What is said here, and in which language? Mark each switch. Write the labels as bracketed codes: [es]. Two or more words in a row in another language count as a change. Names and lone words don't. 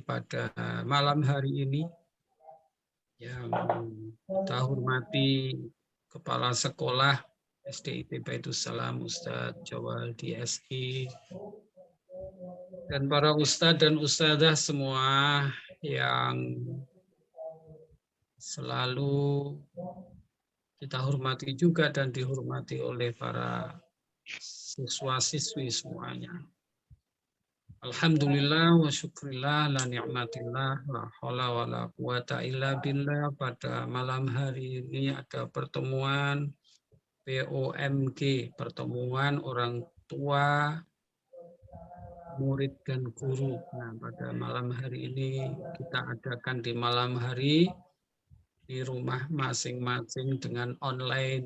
[id] pada malam hari ini, yang kita hormati Kepala Sekolah SDIT Baitul Salam Ustadz Jawaldi SI, dan para ustadz dan ustadzah semua yang selalu kita hormati juga dan dihormati oleh para siswa-siswi semuanya. [ar] الحمد لله وشكر الله على نعمة الله لا حول ولا قوة إلا بالله. [id] Pada malam hari ini ada pertemuan POMG, pertemuan orang tua, murid dan guru. Nah, pada malam hari ini kita adakan di malam hari di rumah masing-masing dengan online.